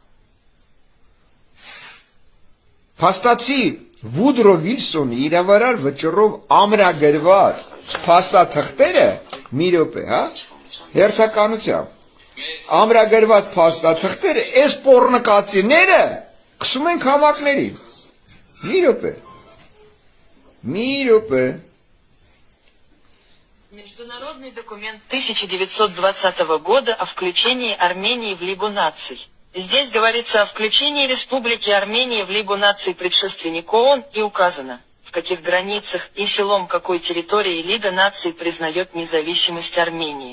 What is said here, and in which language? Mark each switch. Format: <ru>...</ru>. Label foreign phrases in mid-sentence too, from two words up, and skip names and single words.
<hy>փաստացի Վուդրո Վիլսոնի իրավարար վճռով ամրագրված փաստաթղթերը, մի րոպե, հա, հերթականությամբ ամրագրված փաստաթղթերը, այս պոռնկացիները քսում են քամակներին։ Մի րոպե։</hy> <ru>Международный документ 1920 года о включении Армении в Лигу наций. Здесь говорится о включении Республики Армения в Лигу наций предшественник ООН и указано, в каких границах и селом какой территории Лига наций признает независимость Армении.</ru>